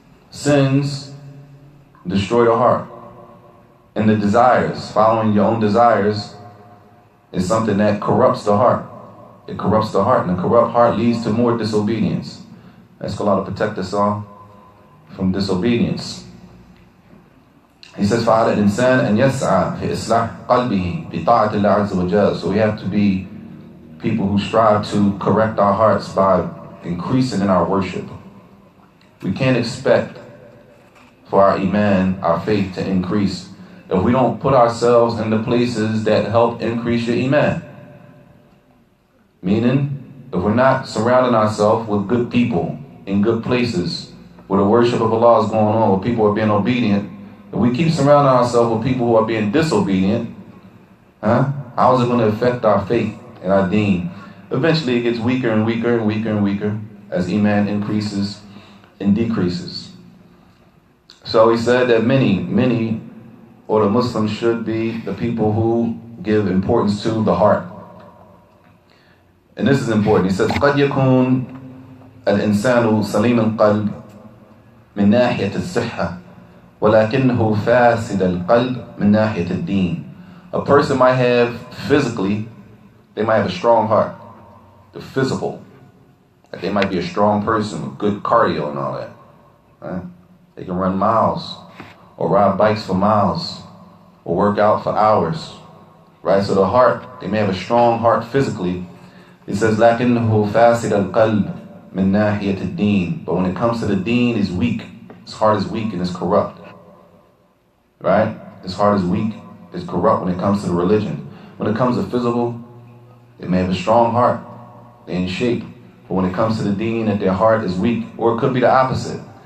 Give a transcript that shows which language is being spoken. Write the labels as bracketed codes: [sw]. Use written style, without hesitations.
[en] Sins destroy the heart. And the desires, following your own desires, is something that corrupts the heart. It corrupts the heart, and a corrupt heart leads to more disobedience. Ask Allah to protect us all from disobedience. He says, [ar] فَعَلَى الْإِنسَانِ أَنْ يَسْعَى فِي إِصْلَاحِ قَلْبِهِ بِطَاعَةِ اللَّهِ عَزَّ وَجَلَّ. [en] So we have to be people who strive to correct our hearts by increasing in our worship. We can't expect for our iman, our faith, to increase if we don't put ourselves in the places that help increase your iman. Meaning, if we're not surrounding ourselves with good people in good places where the worship of Allah is going on, where people are being obedient, if we keep surrounding ourselves with people who are being disobedient, how is it going to affect our faith and our deen? Eventually it gets weaker and weaker and weaker and weaker as iman increases and decreases. So he said that many, or the Muslims should be the people who give importance to the heart. And this is important. He says, [ar] قد يكون الإنسان سليم القلب من ناحية الصحة ولكنه فاسد القلب من ناحية الدين. [en] A person might have physically, they might have a strong heart, the physical. Like they might be a strong person with good cardio and all that. Right? They can run miles or ride bikes for miles or work out for hours. Right? So the heart, they may have a strong heart physically. It says, [ar] لكنه فاسد القلب من ناحية الدين. [en] But when it comes to the deen, it's weak. His heart is weak and it's corrupt. Right? His heart is weak, it's corrupt when it comes to the religion. When it comes to physical, they may have a strong heart, they're in shape. But when it comes to the deen, that their heart is weak. Or it could be the opposite.